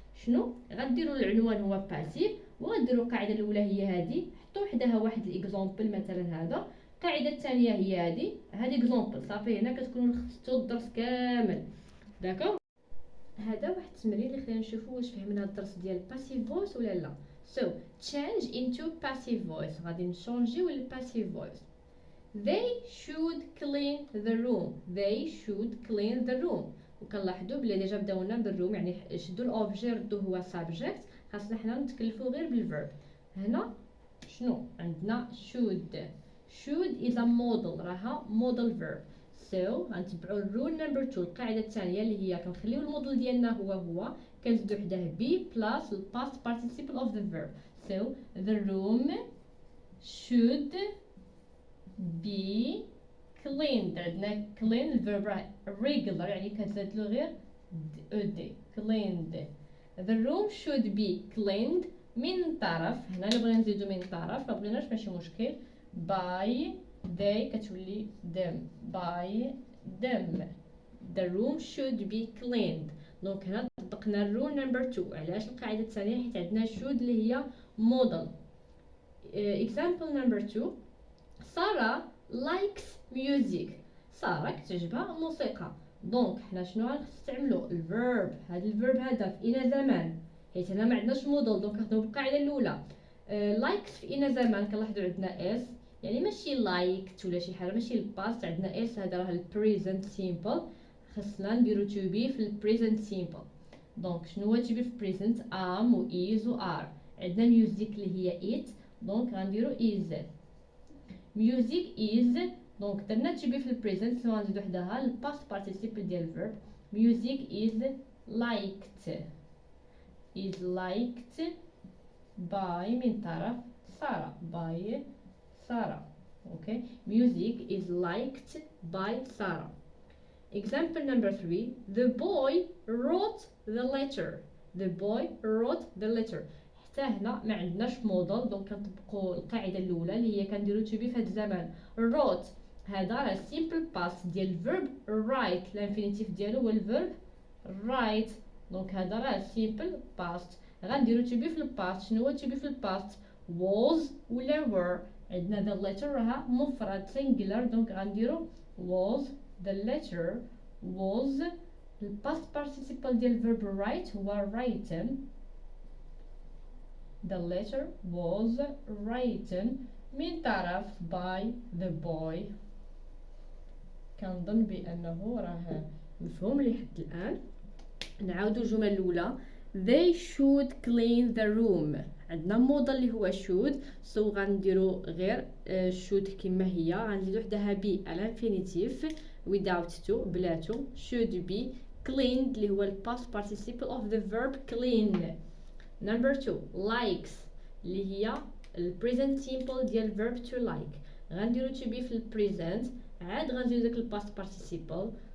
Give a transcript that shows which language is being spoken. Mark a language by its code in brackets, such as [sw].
[ar] شنو غديروا؟ العنوان هو باسيف، وغديروا القاعده الاولى هي هذه، حطوا وحدها واحد الاكزامبل مثلا هذا. القاعده الثانيه هي هذه اكزامبل، صافي هنا كتكونوا لخصتوا الدرس كامل. داكوغ، هذا واحد التمرين اللي خلينا نشوفوا واش فهمنا الدرس ديال passive voice ولا لا. [en] so change into passive voice. [ar] غادي نشونجيو للباسيف voice. [en] they should clean the room. they should clean the room. [ar] وكنلاحظوا بلي ديجا بداو لنا بالروم، يعني شدوا الاوبجي ردوا هو subject، خاصنا حنا نتكلفوا غير بالفيرب. هنا شنو عندنا؟ should is a model، راها model verb. so غنتبعوا الرول نمبر 2 القاعده الثانيه اللي هي كنخليو الموديل ديالنا هو كنزيدو حداه بي بلس الباست [en] participle of the verb. so the room should be cleaned. [ar] عندنا clean الفيرب regular يعني كنزيد له غير ed cleaned. [en] the room should be cleaned [ar] من طرف، هنا اللي بغينا نزيدو من طرف، ما بغيناش ماشي مشكل، by they كتولي [en] them by them. the room should be cleaned. [ar] دونك هنا طبقنا الرول نمبر 2. علاش القاعده الثانيه؟ حيت عندنا should اللي هي model. [en] example number 2 Sarah likes music. [ar] سارة كتعجبها الموسيقى. دونك حنا شنو غنستعملو؟ الفيرب. هذا الفيرب هذا في اين زمان، حيت هنا ما عندناش موديل، دونك نخدمو بالقاعده الاولى. likes في اين زمان كنلاحظوا عندنا اس، يعني ماشي liked ولا شي حاجه، ماشي الباست، عندنا اس هذا راه البريزنت سيمبل، خصنا نديرو تو بي في البريزنت سيمبل. دونك شنو هو تو بي في البريزنت؟ ام و از و ار. عندنا ميوزيك اللي هي ات، دونك غنديرو از. ميوزيك از، دونك درنا تو بي في البريزنت، غنزيدو حداها الباست بارتيسيبل ديال الفيرب. [en] music is liked by [ar] من طرف [en] Sarah by Sarah. Okay, music is liked by Sarah. Example number 3 the boy wrote the letter. the boy wrote the letter. [ar] حتى هنا ما عندناش موديل، دونك كنطبقوا القاعده الاولى اللي هي كنديروا to be في هذا الزمان. wrote هذا راه simple past ديال الفيرب write، الانفينيتيف ديالو هو الفيرب write، دونك هذا راه simple past. غنديروا to be في الباست. شنو هو to be في الباست؟ was ولا were. عندنا the letter راها مفرد singular، دونك غنديرو was. [en] the letter was. [ar] الباست participle ديال verb write هو written. [en] the letter was written [ar] من طرف [en] by the boy. [ar] كنظن بأنه راه مفهوم لحد الآن. نعاودو الجملة الأولى [en] they should clean the room. [ar] عندنا موديل اللي هو should، so غنديرو غير should كما هي، غنزيدو حداها بي الانفينيتيف without to بلاتو. [en] should be cleaned اللي هو الباست participle of the verb clean. [ar] number 2 likes اللي هي البريزنت سيمبل ديال verb to like، غنديرو to be في البريزنت، عاد غنزيدو داك الباست participle.